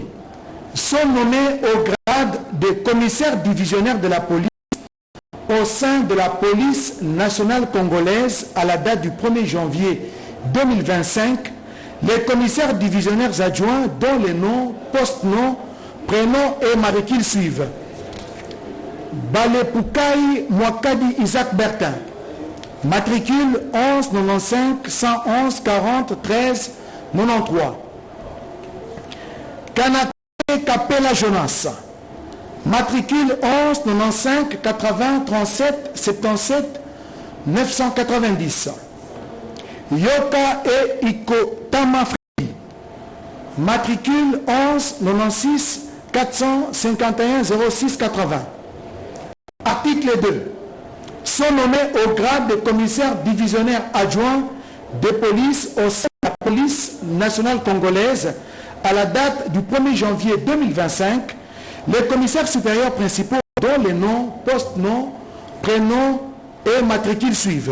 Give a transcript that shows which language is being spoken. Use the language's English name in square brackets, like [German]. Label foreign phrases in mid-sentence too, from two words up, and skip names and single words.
[French] Sont nommés au grade de commissaire divisionnaire de la police au sein de la police nationale congolaise à la date du 1er janvier 2025, les commissaires divisionnaires adjoints dont les noms, post-noms, prénoms et matricules suivent. Balepoukaï Mwakadi Isaac Bertin, matricule 11 95 111 40 13 93. Kanake Kapela Jonas, matricule 11 95 80 37 77 990. Yoka et Iko Tamafri, matricule 11 96 451 06 80. Article 2. Sont nommés au grade de commissaire divisionnaire adjoint de police au sein de la police nationale congolaise à la date du 1er janvier 2025, les commissaires supérieurs principaux dont les noms, post-noms, prénoms et matricules suivent.